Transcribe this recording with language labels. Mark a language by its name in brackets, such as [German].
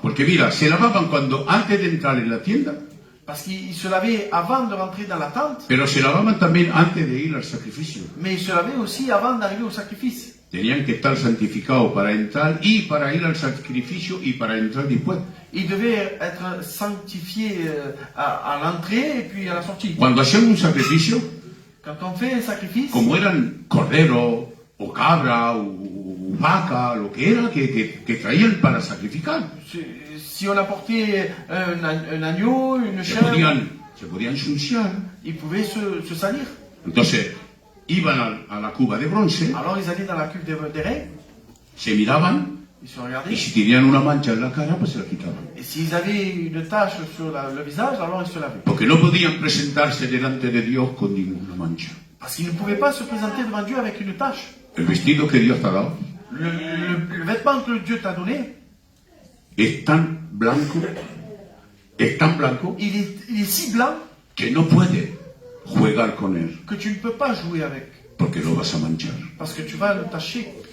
[Spanish] Porque mira, se lavaban antes de entrar en la tienda, [French] parce qu'ils se lavaient avant de rentrer dans la tente, [Spanish] pero se lavaban también antes de ir al sacrificio. [French] mais ils se lavaient aussi avant d'arriver au sacrifice. [Spanish] Tenían que estar santificados para entrar y para ir al sacrificio y para entrar después. [French] Ils devaient être sanctifiés à l'entrée et puis à la sortie. [Spanish] Cuando hacían un sacrificio, [French] Quand on fait un sacrifice, [Spanish] como eran cordero o cabra o vaca, lo que era que traían para sacrificar, [French] si on apportait un agneau, une chèvre, [Spanish] se podían ensuciar. [French] ils pouvaient se salir. [Spanish] Entonces, iban a la cuba de bronce, [French] Alors ils allaient dans la cuve des reins, [Spanish] se miraban [French] ils se [Spanish] y [French] regardaient, [Spanish] si tenían una mancha en la cara, pues se la quitaban. [French] et s'ils avaient une tache sur le visage, alors ils se lavaient. [Spanish] Porque no podían presentarse delante de Dios con ninguna mancha. [French] Parce qu'ils ne pouvaient pas se présenter devant Dieu avec une tache. [Spanish] El vestido que Dios te ha dado [French] Le vêtement que Dieu t'a donné, [Spanish] es tan blanco, [French] il est si blanc [Spanish] que no puedes jugar con él, [French] que tu ne peux pas jouer avec, [Spanish] porque lo vas a manchar. [French] parce que tu vas le tacher.